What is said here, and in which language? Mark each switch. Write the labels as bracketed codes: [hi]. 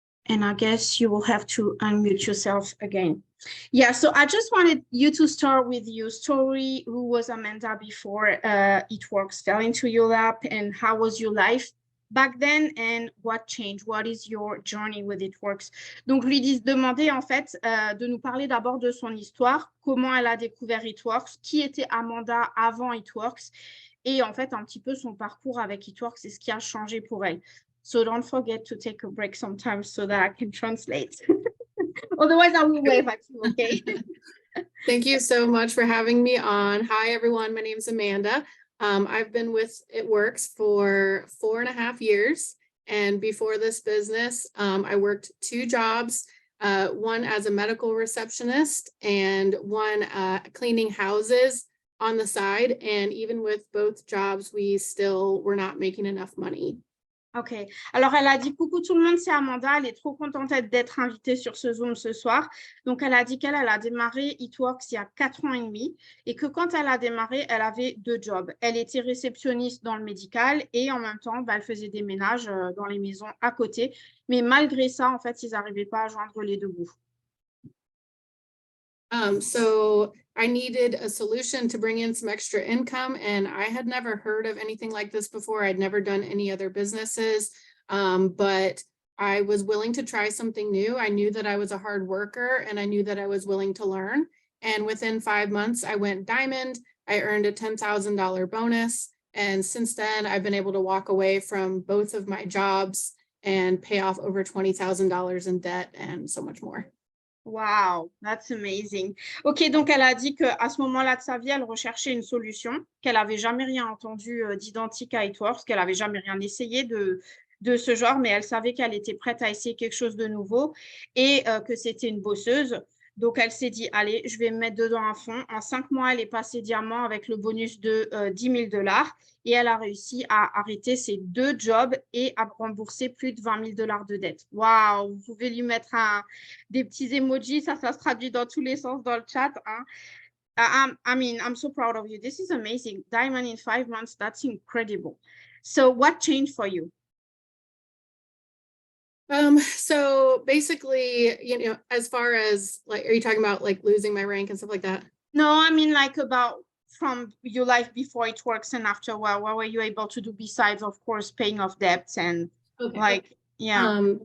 [en] And I guess you will have to unmute yourself again. Yeah, so I just wanted you to start with your story. Who was Amanda before It Works fell into your lap, and how was your life back then, and what changed? What is your journey with It Works? [fr] Donc, lui demander en fait de nous parler d'abord de son histoire, comment elle a découvert It Works, qui était Amanda avant It Works, et en fait un petit peu son parcours avec It Works et ce qui a changé pour elle. [en] So don't forget to take a break sometimes so that I can translate. Otherwise, I will wave at you, okay? Thank you so much for having me on. Hi, everyone. My name is Amanda. I've been with It Works for 4.5 years. And before this business, I worked 2 jobs, one as a medical receptionist and one cleaning houses on the side. And even with both jobs, we still were not making enough money. [fr] Ok, alors elle a dit coucou tout le monde, c'est Amanda, elle est trop contente d'être invitée sur ce Zoom ce soir. Donc elle a dit qu'elle a démarré It Works il y a 4 ans et demi et que quand elle a démarré, elle avait 2 jobs. Elle était réceptionniste dans le médical et en même temps, elle faisait des ménages dans les maisons à côté. Mais malgré ça, en fait, ils n'arrivaient pas à joindre les deux bouts. [en] So I needed a solution to bring in some extra income, and I had never heard of anything like this before. I'd never done any other businesses, but I was willing to try something new. I knew that I was a hard worker and I knew that I was willing to learn. And within 5 months, I went diamond. I earned a $10,000 bonus. And since then, I've been able to walk away from both of my jobs and pay off over $20,000 in debt and so much more. Wow, that's amazing. [fr] Ok, donc elle a dit qu'à ce moment-là de sa vie, elle recherchait une solution, qu'elle n'avait jamais rien entendu d'identique à It Works, qu'elle n'avait jamais rien essayé de ce genre, mais elle savait qu'elle était prête à essayer quelque chose de nouveau et que c'était une bosseuse. Donc, elle s'est dit, allez, je vais me mettre dedans à fond. En 5 mois, elle est passée diamant avec le bonus de $10,000 et elle a réussi à arrêter ses 2 jobs et à rembourser plus de $20,000 de dette. Waouh, vous pouvez lui mettre des petits emojis, ça se traduit dans tous les sens dans le chat. [en] Hein. I mean, I'm so proud of you. This is amazing. Diamond in 5 months, that's incredible. So what changed for you? So basically, you know, as far as like, are you talking about like losing my rank and stuff like that? No, I mean like about from your life before It Works and after a while, what were you able to do besides, of course, paying off debts and like, yeah.